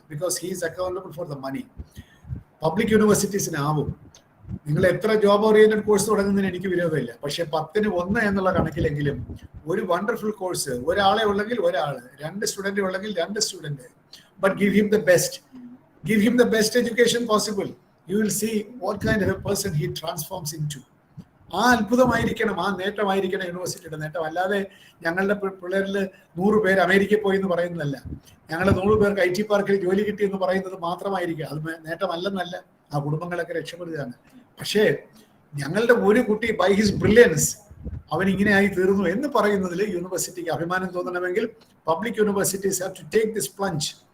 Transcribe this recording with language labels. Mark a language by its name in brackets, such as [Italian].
[English] Because he is accountable for the money. [Malayalam] Public യൂണിവേഴ്സിറ്റീസിനാവും. നിങ്ങൾ എത്ര job oriented course തുടങ്ങുന്നതിന് എനിക്ക് വിരോധമില്ല. പക്ഷെ 10ന് 1 എന്നുള്ള കണക്കിലെങ്കിലും ഒരു വണ്ടർഫുൾ കോഴ്സ്, ഒരാളെ ഉള്ളെങ്കിൽ ഒരാൾ, 2 സ്റ്റുഡന്റ് ഉള്ളെങ്കിൽ 2 student. [English] But give him the best education possible. You will see what kind of a person he transforms into. [Malayalam] ആ അത്ഭുതമായിരിക്കണം, ആ നേട്ടമായിരിക്കണം യൂണിവേഴ്സിറ്റിയുടെ നേട്ടം. അല്ലാതെ ഞങ്ങളുടെ പിള്ളേരിൽ 100 പേര് അമേരിക്കയിൽ പോയി എന്ന് പറയുന്നതല്ല, ഞങ്ങളുടെ 100 പേർക്ക് IT പാർക്കിൽ ജോലി കിട്ടി എന്ന് പറയുന്നത് മാത്രമായിരിക്കും. അത് നേട്ടമല്ലെന്നല്ല, ആ കുടുംബങ്ങളൊക്കെ രക്ഷപ്പെടുകയാണ്. പക്ഷേ ഞങ്ങളുടെ ഒരു കുട്ടി [English] by his brilliance [Malayalam] അവൻ ഇങ്ങനെയായി തീർന്നു എന്ന് പറയുന്നതിൽ യൂണിവേഴ്സിറ്റിക്ക് അഭിമാനം തോന്നണമെങ്കിൽ [English] Public universities have to take this plunge.